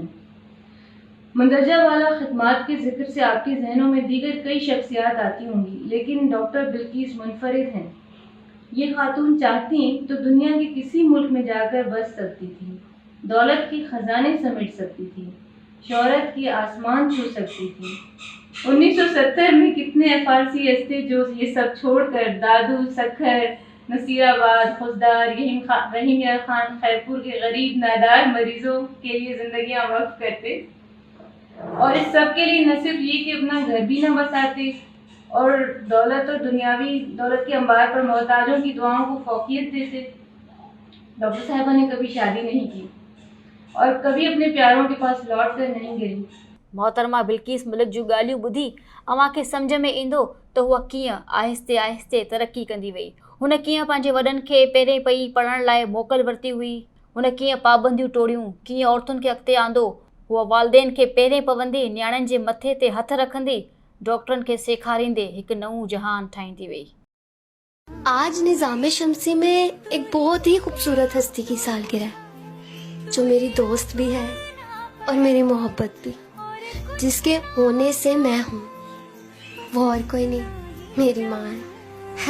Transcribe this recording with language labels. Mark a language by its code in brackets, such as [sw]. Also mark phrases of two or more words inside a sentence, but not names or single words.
[ur] مندرجہ والا خدمات کے ذکر سے آپ کے ذہنوں میں دیگر کئی شخصیات آتی ہوں گی، لیکن ڈاکٹر بلقیس منفرد ہیں. یہ خاتون چاہتی تو دنیا کے کسی ملک میں جا کر بس سکتی تھی، دولت کے خزانے سمیٹ سکتی تھی، شہرت کی آسمان چھو سکتی تھی. 1970 میں کتنے FRCS تھے جو یہ سب چھوڑ کر دادو، سکھر، نصیرآباد، خوشدار، رحیم یار خان، خیرپور کے غریب نادار مریضوں کے لیے زندگیاں وقف کرتے، اور اس سب کے لیے نہ صرف یہ کہ اپنا گھر بھی نہ بساتے اور دولت اور دنیاوی دولت کے انبار پر محتاجوں کی دعاؤں کو فوقیت دیتے. ڈاکٹر صاحبہ نے کبھی شادی نہیں کی اور کبھی اپنے پیاروں کے پاس لوٹ کر نہیں گئی. [sd] मोहतरमा बिल्किस मलिक जूं ॻाल्हियूं ॿुधी अव्हां खे सम्झ में ईंदो त हूअ कीअं आहिस्ते आहिस्ते तरक़ी कंदी वई। हुन कीअं पंहिंजे वॾनि खे पहिरें पई पढ़ण लाइ मोकल वरिती हुई, हुन कीअं पाबंदियूं तोड़ियूं, कीअं औरतुनि खे अॻिते आंदो। हूअ वालदेन खे पहिरें पवंदी नियाणियुनि जे मथे ते हथ रखंदी, डॉक्टरनि खे सेखारींदे हिकु नऊं जहान ठाहींदी वई। [ur] آج نظام شمسی میں ایک بہت ہی خوبصورت ہستی کی سالگرہ ہے، جو میری دوست بھی ہے اور میری محبت بھی، جس کے ہونے سے میں ہوں، وہ اور کوئی نہیں، میری ماں ہے.